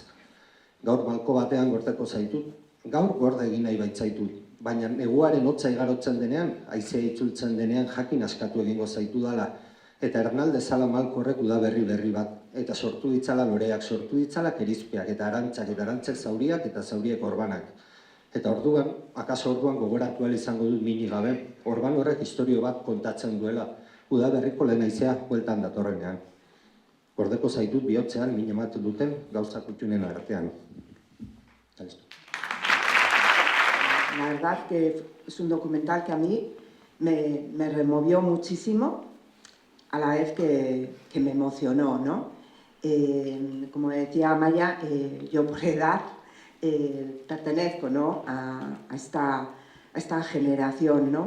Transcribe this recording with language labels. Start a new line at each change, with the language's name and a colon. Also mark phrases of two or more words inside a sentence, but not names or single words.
Basque: Gaur malko batean gordeko zaitut, gaur gorde egin nahi baitzaitut, baina neguaren hotza igarotzen denean, haizea itzultzen denean jakin askatu egingo zaitu dala, eta ernalde zala malko horrek udaberri berri bat, eta sortu ditzala loreak, sortu ditzala kerizpeak, eta arantzek zauriak eta zauriek orbanak. Eta orduan, akaso orduan gogoratu ahal izango dut minik gabe, orban horrek historio bat kontatzen duela, udaberriko lehen haizea bueltan datorrenean. Gordeko zaitut bihotzean min ematen duten gauza kutxunen artean.
Spanish: La verdad que es un documental que a mí me removió muchísimo, a la vez que me emocionó, ¿no? Como decía Amaya, yo por edad pertenezco, ¿no?, a esta generación, ¿no?